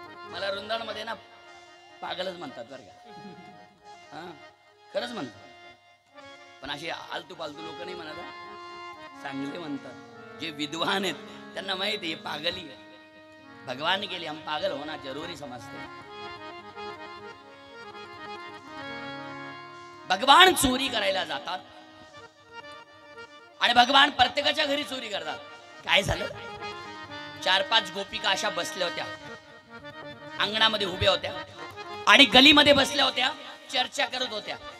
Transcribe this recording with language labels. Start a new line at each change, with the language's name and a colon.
Marathi: मला रुंदाण मध्ये ना पागलच म्हणतात बरं का. खरंच म्हणतात. पण असे आलतू पालतू लोक नाही म्हणत. चांगले म्हणतात. जे विद्वान आहेत त्यांना माहिती आहे पागली आहे.
Hindi: भगवान के लिए हम पागल होना जरूरी समझते.
Marathi: भगवान चोरी करायला जातात आणि भगवान प्रत्येकाच्या घरी चोरी करतात. काय झालं 4-5 गोपिका अशा बसल्या होत्या. अंगणामध्ये उभ्या होत्या आणि गलीमध्ये बसल्या होत्या. चर्चा करत होत्या.